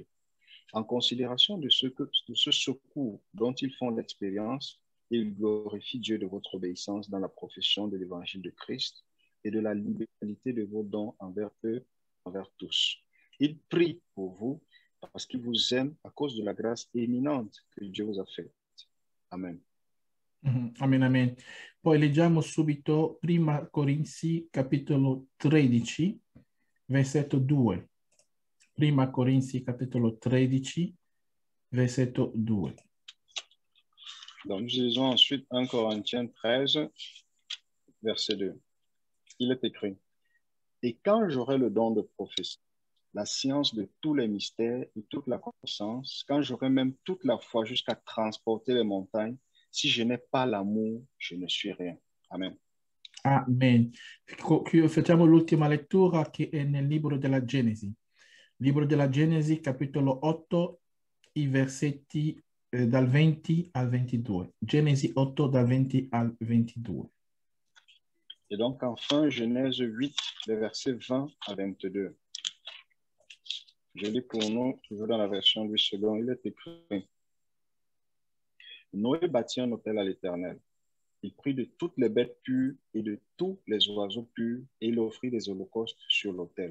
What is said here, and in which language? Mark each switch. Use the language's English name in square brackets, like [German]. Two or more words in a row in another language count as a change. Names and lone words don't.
[French] En considération de ce secours dont ils font l'expérience, ils glorifient Dieu de votre obéissance dans la profession de l'évangile de Christ et de la libéralité de vos dons envers eux, envers tous. Ils prient pour vous parce qu'ils vous aiment à cause de la grâce éminente que Dieu vous a faite. Amen. Amen, amen. [Italian] Poi leggiamo subito Prima Corinzi, capitolo 13, versetto 2. Prima Corinzi, capitolo 13, versetto 2. [French] Donc, nous lisons ensuite 1 Corinthiens 13, verset 2. Il est écrit: Et quand j'aurai le don de prophétie, la science de tous les mystères et toute la connaissance, quand j'aurai même toute la foi jusqu'à transporter les montagnes, si je n'ai pas l'amour, je ne suis rien. Amen. Amen. [Italian] Facciamo l'ultima lettura che è nel libro della Genesi. Libro della Genesi, capitolo 8, i versetti dal 20 al 22. Genesi 8, dal 20 al 22. [French] Et donc, enfin, Genèse 8, les versets 20 à 22. Je lis pour nous, toujours dans la version du second, il est écrit: Noé bâtit un autel à l'Éternel. Il prit de toutes les bêtes pures et de tous les oiseaux purs et il offrit des holocaustes sur l'autel.